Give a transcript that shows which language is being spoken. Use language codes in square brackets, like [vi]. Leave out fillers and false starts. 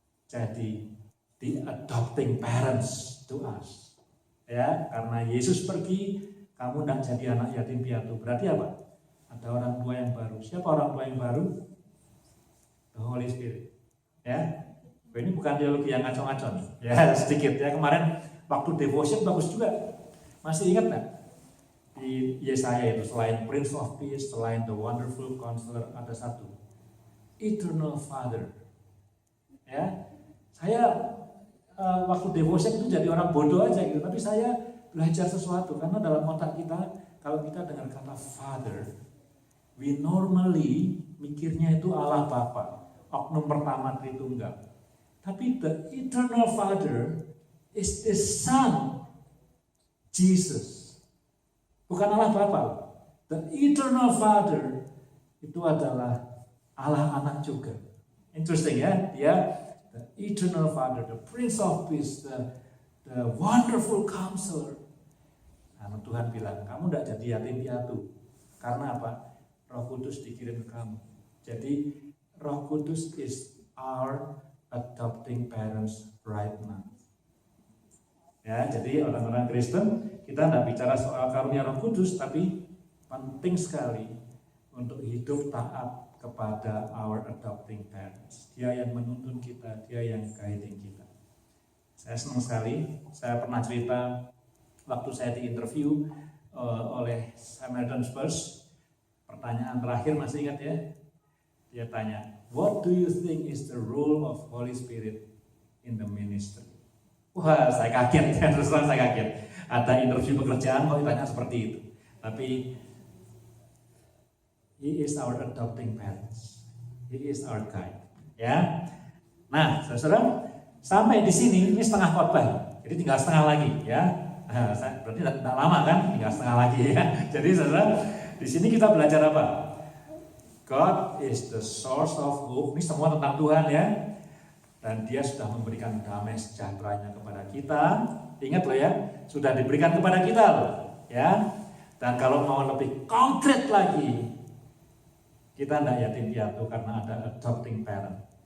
[id] Jadi [en] the adopting parents to us. [id] Ya, karena Yesus pergi, kamu tidak jadi anak yatim piatu. Berarti apa? Ada orang tua yang baru. Siapa orang tua yang baru? The Holy Spirit. Ya, ini bukan teologi yang ngaco-ngaco nih. Ya, sedikit ya. Kemarin waktu devotion bagus juga. Masih ingat nggak? Di Yesaya itu selain Prince of Peace, selain the Wonderful Counselor, ada satu, Eternal Father. Ya, saya waktu devotion itu jadi orang bodoh aja gitu, tapi saya belajar sesuatu karena dalam otak kita kalau kita dengar kata Father, [en] we normally [id] mikirnya itu Allah Bapa, oknum pertama Tritunggal. Tapi [en] the Eternal Father is the Son, Jesus. [id] Bukan Allah Bapa. The Eternal Father itu adalah Allah Anak juga. [en] Interesting [id] ya, dia [en] the Eternal Father, the Prince of Peace, the Wonderful Counselor. [id] Nah, Tuhan bilang, kamu tidak jadi yatim piatu. Karena apa? Roh Kudus dikirim ke kamu. Jadi [en] Roh Kudus is our adopting parents right now. [id] Ya, jadi orang-orang Kristen, kita tidak bicara soal karunia Roh Kudus, tapi penting sekali untuk hidup taat kepada [en] our adopting parents. [id] Dia yang menuntun kita, dia yang guiding kita. Saya senang sekali, saya pernah cerita waktu saya diinterview oleh Samaritan Spurs, pertanyaan terakhir masih ingat ya? [en] Dia tanya, what do you think is the role of Holy Spirit in the ministry? [id] Wah, saya kaget, terus terang saya kaget. Ada interview pekerjaan kok ditanya seperti itu. Tapi [en] He is our adopting parents. He is our guide. Ya. [id] Nah, saudara, sampai di sini ini setengah khotbah. Jadi tinggal setengah lagi, ya. Nah, berarti tidak lama kan? Tinggal setengah lagi ya. Jadi saudara, di sini kita belajar apa? [en] God is the source of hope. [id] Ini semua tentang Tuhan ya. Dan Dia sudah memberikan damai sejahteranya kepada kita. Ingat loh ya, sudah diberikan kepada kita loh, ya. Dan kalau mau lebih konkret lagi, kita tidak yatim piatu karena ada [en] adopting parent.